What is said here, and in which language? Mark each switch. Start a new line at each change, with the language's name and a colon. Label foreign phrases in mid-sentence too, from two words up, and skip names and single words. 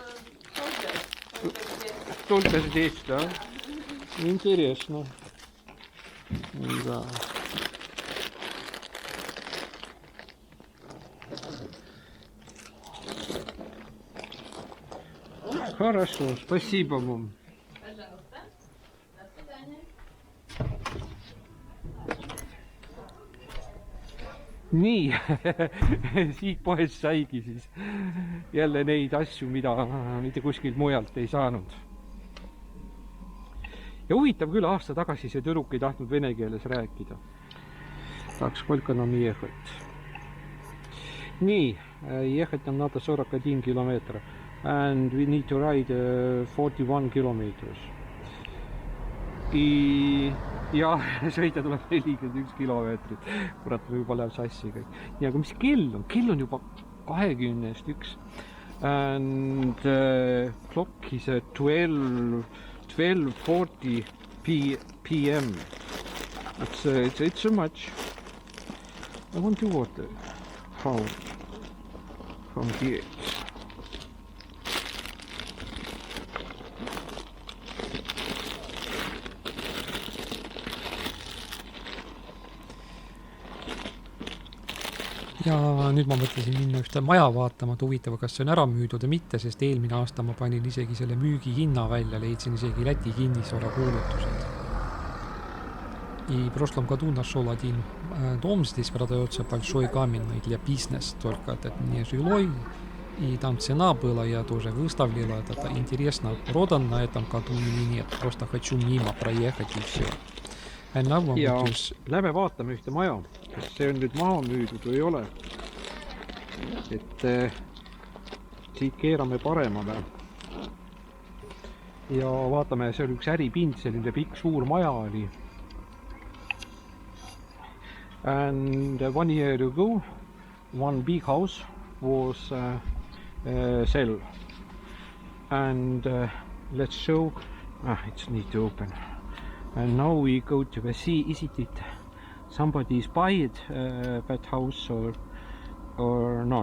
Russian: Только здесь, да? Интересно. Да. Хорошо, спасибо вам. Пожалуйста. До свидания.
Estonian: Nii, siit poest saigi siis jälle neid asju, mida mitte kuskilt mujalt ei saanud. Ja huvitav küll, aasta tagasi see tüdruk ei tahtnud vene keeles rääkida.
Russian: Так, сколько нам ехать? Nii, ехать нам надо 41 километра.
English: And we need to ride 41 kilometers.
Estonian: Ja sõita tuleb 41 kilomeetrit. Kurat, juba läheb sassi kõik. Ja aga mis kell on? Kell on juba 21.
English: And clock is 12:40 p.m. It's so much. I want to water. How? From here.
Estonian: Ja nüüd ma mõtlesin minna ühte maja vaatama, et huvitav, kas see on ära müüdud või mitte, sest eelmine aasta ma panin isegi selle müügihinna välja, leidsin isegi Läti kinnisvara kuulutused.
Russian: И в прошлом году нашел один дом, здесь продается большой каменный для бизнеса, только это не жилой, и там цена была, я тоже выставила, это интересно, продан на этом году или нет, просто хочу мимо проехать и все.
Estonian: Ja lähme vaatame ühte maja, kas see on nüüd maha müüdud või ei ole. Et siit keerame paremale. Ja vaatame, see oli üks äripind, selline pikk suur maja oli.
English: And 1 year ago, one big house was sell. And let's show, it's need to open. And now we go to see, is it somebody's buy that house or not?